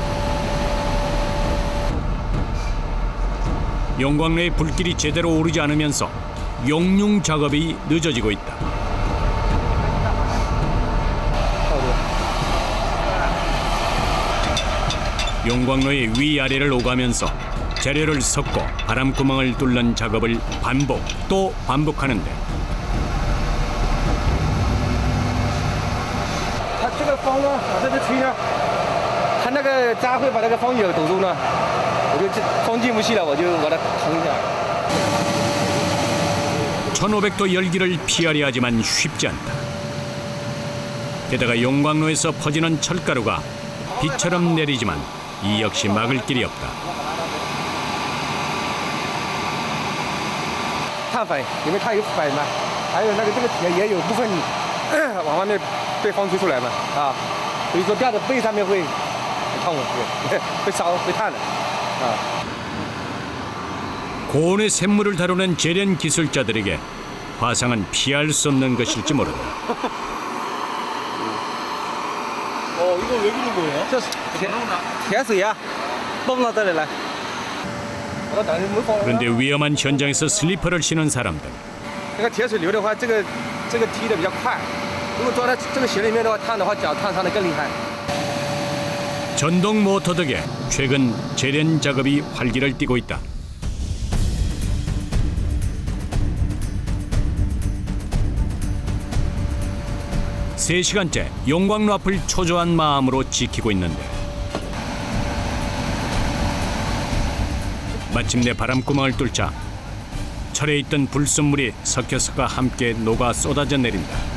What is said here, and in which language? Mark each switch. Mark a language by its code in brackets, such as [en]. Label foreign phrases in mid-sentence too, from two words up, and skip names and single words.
[ko] 용광로에 불길이 제대로 오르지 않으면서 용융 작업이 늦어지고 있다. 용광로의 위아래를 오가면서 재료를 섞고 바람구멍을 뚫는 작업을 반복 또 반복하는데 [zh] 它这个风呢，往这边吹呢，它那个渣会把那个风眼堵住呢，我就风进不去了，我就把它扛下来。 [ko] 1500도 열기를 피하려 하지만 쉽지 않다. 게다가 용광로에서 퍼지는 철가루가 비처럼 내리지만 이 역시 막을 길이 없다. [zh] 碳粉，因为它有粉嘛，还有那个这个铁也有部分往外面被风吹出来嘛，啊，所以说掉在背上面会很痛，会烧会烫的，啊。 [ko] 고온의 샘물을 다루는 재련 기술자들에게 화상은 피할 수 없는 것일지 모른다. 이거 왜 그런 거예요? [zh] 这是铁水呀，泵到这里来。 [ko] 그런데 위험한 현장에서 슬리퍼를 신은 사람들. [zh] 那个铁水流的话，这个踢的比较快，如果装在这个鞋里面的话，烫的话脚烫伤的更厉害。 [ko] 전동 모터 덕에 최근 재련 작업이 활기를 띠고 있다. 세 시간째 용광로 앞을 초조한 마음으로 지키고 있는데 마침내 바람구멍을 뚫자 철에 있던 불순물이 석회석과 함께 녹아 쏟아져 내린다.